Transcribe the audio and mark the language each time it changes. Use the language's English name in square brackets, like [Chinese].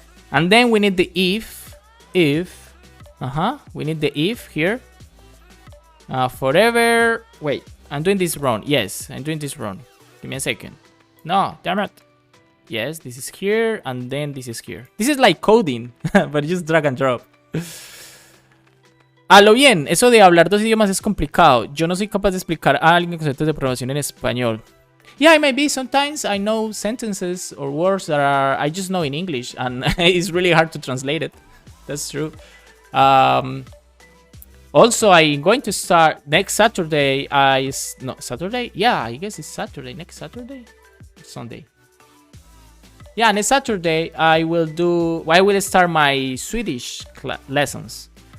[English] And then we need the if, we need the if here. Forever, wait, I'm doing this wrong. Yes, I'm doing this wrong. Give me a second. No, damn it. Yes, this is here, and then this is here. This is like coding, but just drag and drop. [Spanish] A lo bien, eso de hablar dos idiomas es complicado. Yo no soy capaz de explicar a alguien conceptos de programación en español. [English] Yeah, it may be. Sometimes I know sentences or words that I just know in English, and it's really hard to translate it. That's true. Also, I'm going to start next Saturday. Saturday? Yeah, I guess it's Saturday. Next Saturday? Sunday. Yeah, next Saturday I will start my Swedish lessons.